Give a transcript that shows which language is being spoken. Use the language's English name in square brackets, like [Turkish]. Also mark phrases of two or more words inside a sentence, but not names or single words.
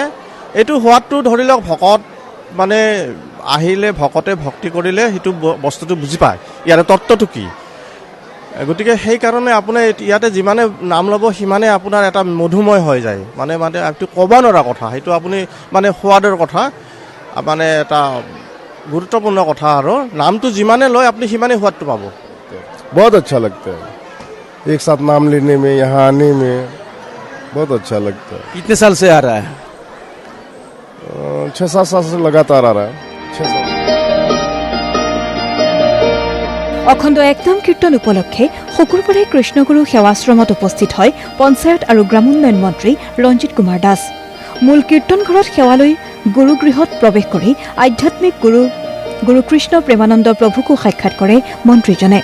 [Assamese] এইটো সোৱাদটো ধৰি লওক ভকত মানে আহিলে ভকতে ভক্তি কৰিলে সেইটো বস্তুটো বুজি পায় ইয়াৰে তত্ত্বটো কি। গতিকে সেইকাৰণে আপুনি ইয়াতে যিমানে নাম ল'ব সিমানে আপোনাৰ এটা মধুময় হৈ যায়। মানে এইটো ক'ব নোৱাৰা কথা, সেইটো আপুনি মানে সোৱাদৰ কথা, মানে এটা গুৰুত্বপূৰ্ণ কথা। আৰু নামটো যিমানে লয় আপুনি সিমানে সোৱাদটো পাব। [Hindi] बहुत अच्छा लगता है एक साथ नाम लेने में, यहाँ आने में बहुत अच्छा लगता है। कितने साल से आ रहा है? 6-7 साल से लगातार आ रहा है। 6-7 [Assamese] অখণ্ড একনাম কীৰ্তন উপলক্ষে শুকুৰবাৰে কৃষ্ণগুৰু সেৱাশ্ৰমত উপস্থিত হয় পঞ্চায়ত আৰু গ্ৰামোন্নয়ন মন্ত্ৰী ৰঞ্জিত কুমাৰ দাস। মূল কীৰ্তন ঘৰত সেৱা লৈ গুৰুগৃহত প্ৰৱেশ কৰি আধ্যাত্মিক গুৰু কৃষ্ণ প্ৰেমানন্দ প্ৰভুকো সাক্ষাৎ কৰে মন্ত্ৰীজনে।